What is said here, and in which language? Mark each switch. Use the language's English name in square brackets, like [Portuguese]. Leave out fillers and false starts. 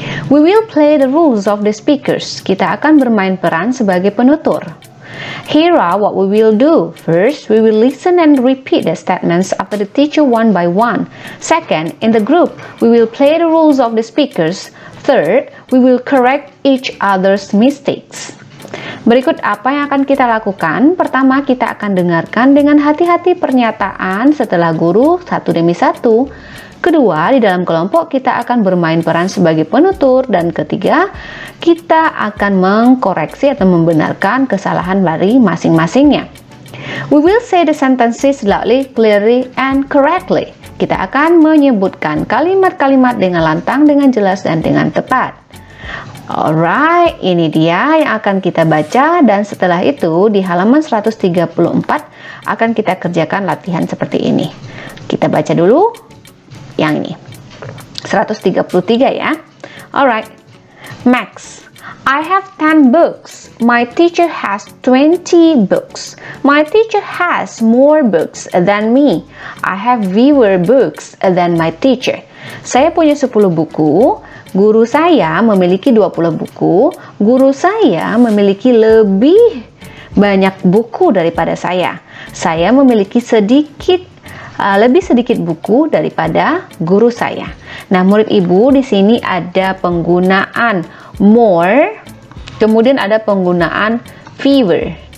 [English] We will play the rules of the speakers. [Indonesian] Kita akan bermain peran sebagai penutur. [English] Here are what we will do. First, we will listen and repeat the statements after the teacher one by one. Second, in the group, we will play the rules of the speakers. Third, we will correct each other's mistakes. [Indonesian] Berikut apa yang akan kita lakukan. Pertama, kita akan dengarkan dengan hati-hati pernyataan setelah guru satu demi satu. Kedua, di dalam kelompok kita akan bermain peran sebagai penutur. Dan ketiga, kita akan mengkoreksi atau membenarkan kesalahan dari masing-masingnya. [English] We will say the sentences loudly, clearly, and correctly. [Indonesian] Kita akan menyebutkan kalimat-kalimat dengan lantang, dengan jelas, dan dengan tepat. Alright, ini dia yang akan kita baca, dan setelah itu di halaman 134 akan kita kerjakan latihan seperti ini. Kita baca dulu yang ini. 133 ya. Alright. [English] Max, I have 10 books. My teacher has 20 books. My teacher has more books than me. I have fewer books than my teacher. [Indonesian] Saya punya 10 buku. Guru saya memiliki 20 buku. Guru saya memiliki lebih banyak buku daripada saya. Saya memiliki lebih sedikit buku daripada guru saya. Nah, murid ibu di sini ada penggunaan more, kemudian ada penggunaan fewer.